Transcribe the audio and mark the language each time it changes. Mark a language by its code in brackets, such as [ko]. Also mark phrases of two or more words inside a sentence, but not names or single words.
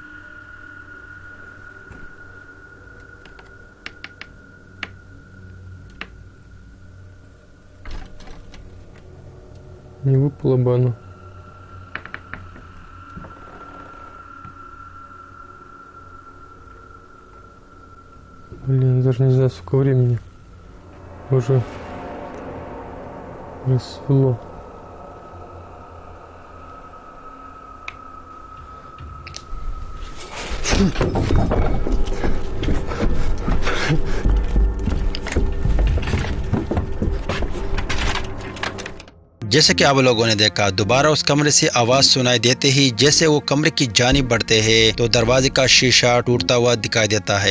[ru] Не выпало бы оно. Блин, даже не знаю, сколько времени. Уже рассвело. [ur] جیسے کہ آپ لوگوں نے دیکھا دوبارہ اس کمرے سے آواز سنائی دیتے ہی جیسے وہ کمرے کی جانب بڑھتے ہیں تو دروازے کا شیشہ ٹوٹتا ہوا دکھائی دیتا ہے.